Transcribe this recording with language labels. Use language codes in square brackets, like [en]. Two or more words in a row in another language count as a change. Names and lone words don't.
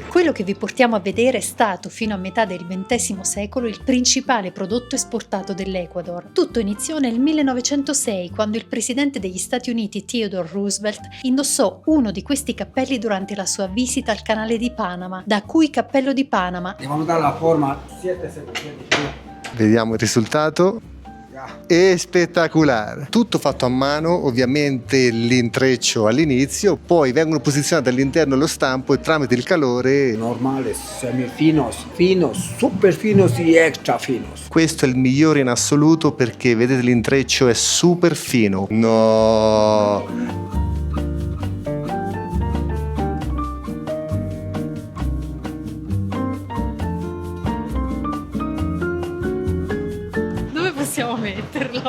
[it] Quello che vi portiamo a vedere è stato, fino a metà del XX secolo, il principale prodotto esportato dell'Ecuador. Tutto iniziò nel 1906, quando il presidente degli Stati Uniti Theodore Roosevelt indossò uno di questi cappelli durante la sua visita al canale di Panama, da cui cappello di Panama. [es] Vamos a dar la forma 7 [it] Vediamo il risultato. È spettacolare, tutto fatto a mano, ovviamente l'intreccio all'inizio, poi vengono posizionati all'interno dello stampo e tramite il calore. [es] normales, semifinos, finos, super finos y extra finos. [it] Questo è il migliore in assoluto perché vedete l'intreccio è super fino. No! Possiamo metterlo.